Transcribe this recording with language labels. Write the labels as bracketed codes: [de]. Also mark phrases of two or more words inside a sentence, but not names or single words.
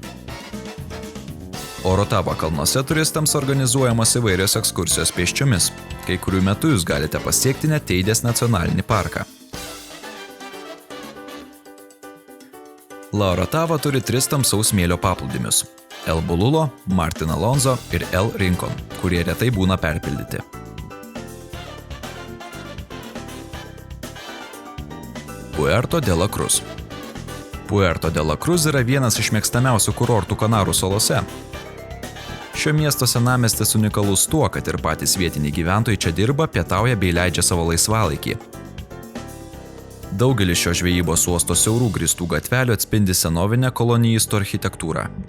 [lt] Oratava kalnuose turistams organizuojamos įvairios ekskursijos pėsčiomis, kai kurių metu jūs galite pasiekti net Teidės nacionalinį parką. La Oratava turi 3 tamsaus smėlio paplūdimius – El Bululo, Martin Alonso ir El Rincon, kurie retai būna perpildyti. Puerto de la Cruz. Puerto de la Cruz yra vienas iš mėgstamiausių kurortų Kanarų salose. Šio miesto senamiestis unikalus tuo, kad ir patys vietiniai gyventojai čia dirba, pietauja bei leidžia savo laisvalaikį. Daugelis šio žvejybos uosto siaurų grįstų gatvelių atspindi senovinę kolonijistų architektūrą.